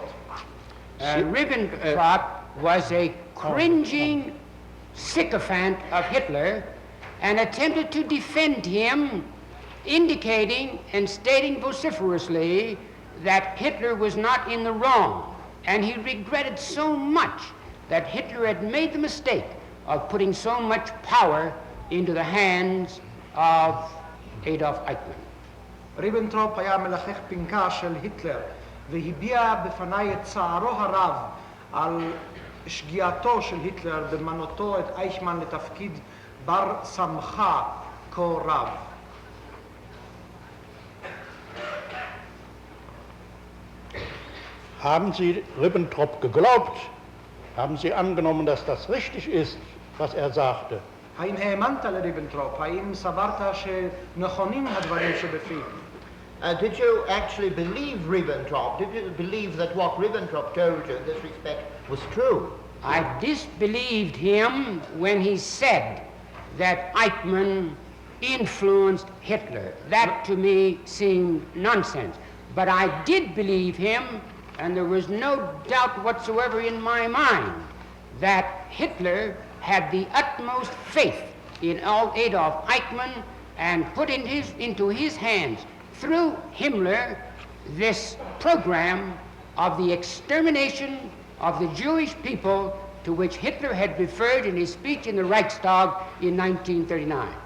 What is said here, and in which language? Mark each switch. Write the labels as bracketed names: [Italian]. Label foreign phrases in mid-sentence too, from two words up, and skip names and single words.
[English] Ribbentrop was a cringing sycophant of Hitler and attempted to defend him, indicating and stating vociferously that Hitler was not in the wrong, and he regretted so much that Hitler had made the mistake of putting so much power into the hands of Adolf Eichmann. [Hebrew] ריבנטרופ היה מלחך פנקה של היטלר והביע בפניי את צערו הרב על שגיאתו של היטלר במנותו את אייכמן לתפקיד בר סמכה כה רב. [German] Haben Sie Ribbentrop geglaubt? Haben Sie angenommen, dass das richtig ist, was er sagte? [Hebrew] האם האמנת לריבנטרופ? האם סברת שנכונים הדברים שבפיו? [English] Did you actually believe Ribbentrop? Did you believe that what Ribbentrop told you in this respect was true? I disbelieved him when he said that Eichmann influenced Hitler. That to me seemed nonsense. But I did believe him, and there was no doubt whatsoever in my mind that Hitler had the utmost faith in Adolf Eichmann and put into his hands, through Himmler, this program of the extermination of the Jewish people to which Hitler had referred in his speech in the Reichstag in 1939.